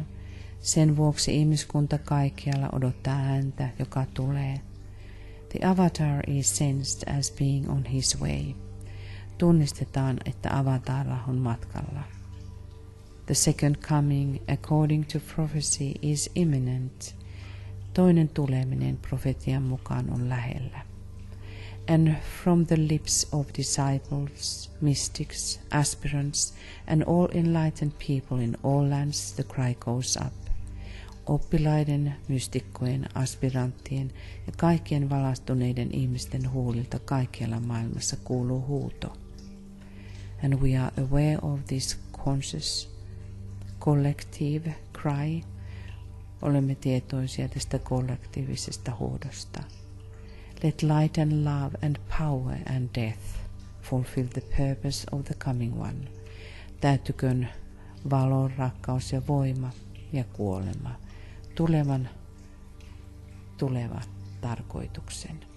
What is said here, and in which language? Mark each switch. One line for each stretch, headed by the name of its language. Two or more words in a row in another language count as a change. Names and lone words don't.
Finnish: Sen vuoksi ihmiskunta kaikkialla odottaa häntä, joka tulee.
English: The avatar is sensed as being on his way.
Finnish: Tunnistetaan, että avatara on matkalla.
English: The second coming, according to prophecy, is imminent.
Finnish: Toinen tuleminen profetian mukaan on lähellä.
English: And from the lips of disciples, mystics, aspirants, and all enlightened people in all lands the cry goes up.
Finnish: Oppilaiden, mystikkojen, aspiranttien ja kaikkien valastuneiden ihmisten huulilta kaikkialla maailmassa kuuluu huuto.
English: And we are aware of this conscious, collective cry.
Finnish: Olemme tietoisia tästä kollektiivisesta huudosta.
English: Let light and love and power and death fulfill the purpose of the coming one.
Finnish: Täytykön valo, rakkaus ja voima ja kuolema tuleva tarkoituksen.